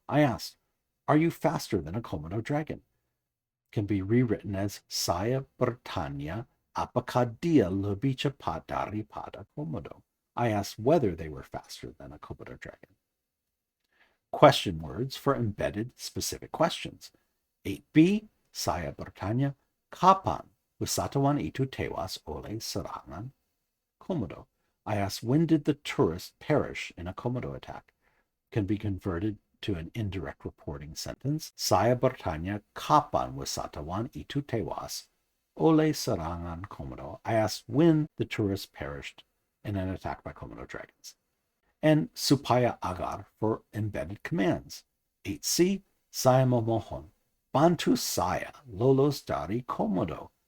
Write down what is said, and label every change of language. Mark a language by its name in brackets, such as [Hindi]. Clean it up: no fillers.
[English] I asked, are you faster than a Komodo dragon? Can be rewritten as [Indonesian] saya bertanya, apakah dia lebih cepat daripada Komodo? [English] I asked whether they were faster than a Komodo dragon. Question words for embedded specific questions. [Indonesian] 8b, saya bertanya, kapan wisatawan itu tewas oleh serangan Komodo? [English] I asked, when did the tourist perish in a Komodo attack? Can be converted to an indirect reporting sentence. [Indonesian] Saya bertanya, kapan wisatawan itu tewas oleh serangan Komodo? [English] I asked when the tourist perished in an attack by Komodo dragons. And supaya agar for embedded commands. [Indonesian] 8c, saya memohon, bantu saya lolos dari Komodo.